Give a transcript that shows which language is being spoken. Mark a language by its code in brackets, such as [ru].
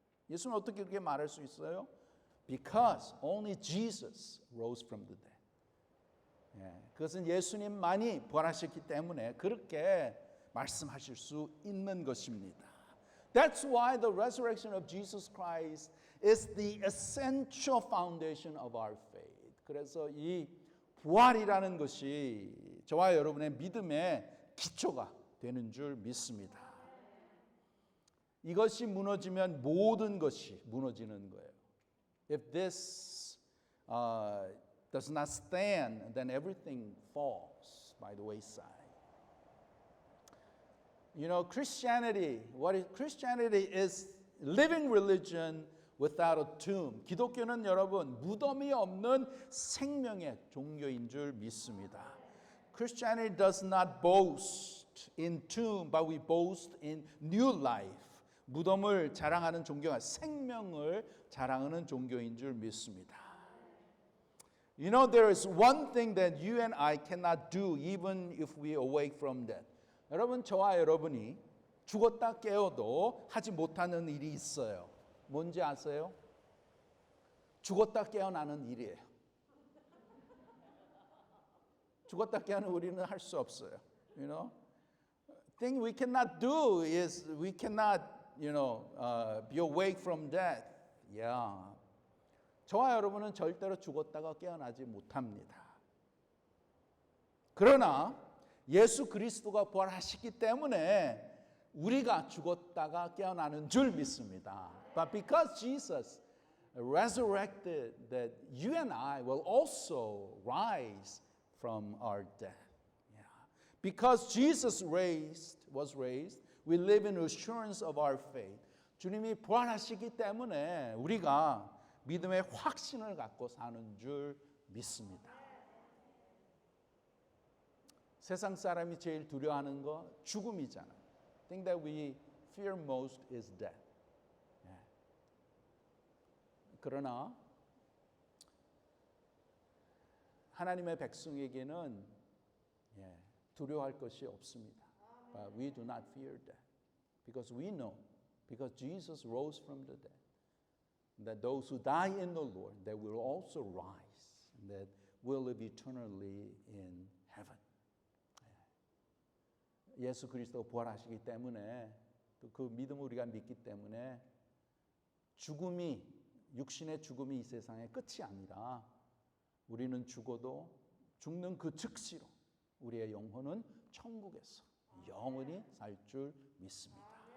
[ko] 예수는 어떻게 그렇게 말할 수 있어요? [en] Because only Jesus rose from the dead. [ko] 그것은 예수님만이 부활하셨기 때문에 그렇게 말씀하실 수 있는 것입니다. [en] That's why the resurrection of Jesus Christ is the essential foundation of our faith. [ko] 그래서 이 부활이라는 것이 저와 여러분의 믿음의 기초가 되는 줄 믿습니다. 이것이 무너지면 모든 것이 무너지는 거예요. [en] If this does not stand, then everything falls by the wayside. You know, Christianity is living religion without a tomb. [ko] 기독교는 여러분 무덤이 없는 생명의 종교인 줄 믿습니다. [en] Christianity does not boast in tomb, but we boast in new life. [ko] 무덤을 자랑하는 종교가 생명을 자랑하는 종교인 줄 믿습니다. [en] You know, there is one thing that you and I cannot do even if we awake from death. [ko] 여러분, 저와 여러분이 죽었다 깨어도 하지 못하는 일이 있어요. 뭔지 아세요? 죽었다 깨어나는 일이에요. 죽었다 깨어나는 우리는 할 수 없어요. [en] You know? Thing we cannot do is we cannot be awake from death. Yeah. [ko] 저와 여러분은 절대로 죽었다가 깨어나지 못합니다. 그러나 예수 그리스도가 부활하시기 때문에 우리가 죽었다가 깨어나는 줄 믿습니다. [en] But because Jesus resurrected, that you and I will also rise from our death. Yeah. Because Jesus was raised, we live in assurance of our faith. [ko] 주님이 부활하시기 때문에 우리가 믿음의 확신을 갖고 사는 줄 믿습니다. 세상 사람이 제일 두려워하는 거 죽음이잖아요. [en] The thing that we fear most is death. [ko] 그러나 하나님의 백성에게는 두려워할 것이 없습니다. [en] But we do not fear death because we know, because Jesus rose from the dead, that those who die in the Lord, they will also rise, and that will live eternally in heaven. [ko] 예수 그리스도 부활하시기 때문에 또 그 믿음을 우리가 믿기 때문에 죽음이 육신의 죽음이 이 세상의 끝이 아니라 우리는 죽어도 죽는 그 즉시로 우리의 영혼은 천국에서 영원히 살 줄 믿습니다.